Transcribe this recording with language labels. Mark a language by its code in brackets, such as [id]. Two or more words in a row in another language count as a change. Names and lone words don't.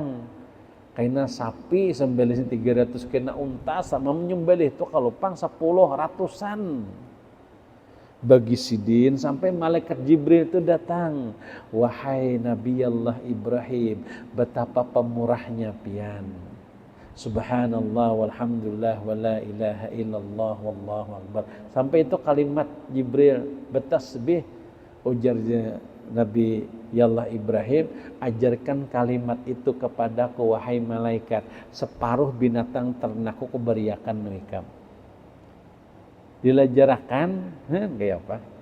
[bjn] Karena sapi sembelih 300, kena unta sama menyembelih itu kalau pang 10 ratusan. Bagi sidin sampai malaikat Jibril itu datang. Wahai Nabi Allah Ibrahim, betapa pemurahnya pian. [ar] سبحان الله والحمد لله ولا إله إلا الله والله أكبر. [bjn] Sampai itu kalimat Jibril bertasbih. Ujarnya Nabi Allah Ibrahim, ajarkan kalimat itu kepadaku wahai malaikat, separuh binatang ternakku kuberiakan nuikam. Dilajarakan, kayak apa?